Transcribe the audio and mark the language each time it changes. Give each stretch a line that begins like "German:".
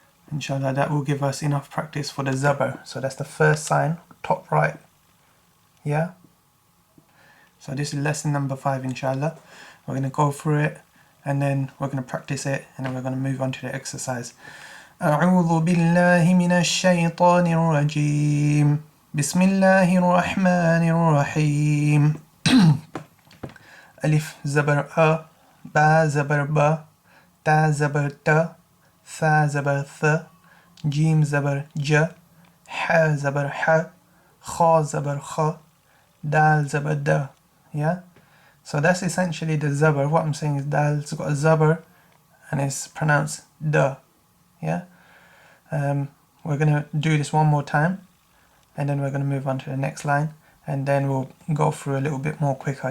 English: Inshallah, that will give us enough practice for the Zabar. So that's the first sign, top right. Yeah? So this is lesson number 5, inshallah. We're going to go through it, and then we're going to practice it, and then we're going to move on to the exercise.
Arabic: أعوذ بالله من الشيطان الرجيم بسم الله الرحمن الرحيم ألف زبر أ با زبر با تا زبر تا ثا زبر ث جيم زبر ج ح زبر ح خا زبر خ dal zabar da.
English: Yeah, so that's essentially the zabar. What I'm saying is dal's got a zabar and it's pronounced da. Yeah, we're gonna do this one more time, and then we're gonna move on to the next line, and then we'll go through a little bit more quicker.